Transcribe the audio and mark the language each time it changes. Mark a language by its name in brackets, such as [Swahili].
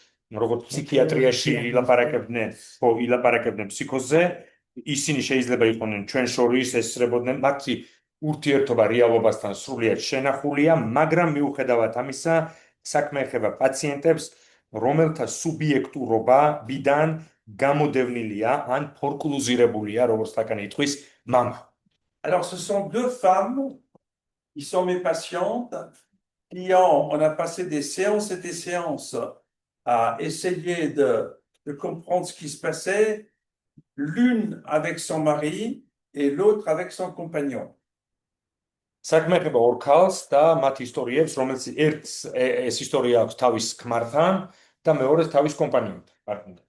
[Georgian] როგორც ფსიქიატრიაში ილაპარაკებდნენ ფსიქოზზე, ისინი შეიძლება იყვნენ ჩვენ შორის, ესწრებოდნენ მათი ურთიერთობა რეალობასთან სრულიად შენახულია, მაგრამ მიუხედავად ამისა, საქმე ეხება პაციენტებს, რომელთა სუბიექტურობიდან გამოდევნილია ან ფორკლუზირებულია, როგორც ლაკანი იტყვის, მამა. [French] Alors, ce sont deux femmes qui sont mes patientes, on a passé des séances et des séances à essayer de comprendre ce qui se passait, l'une avec son mari et l'autre avec son compagnon. [Georgian] საქმე ეხება ორ ქალს და მათ ისტორიებს, რომელიც ერთს ეს ისტორია აქვს თავის ქმართან და მეორეს თავის კომპანიონთან.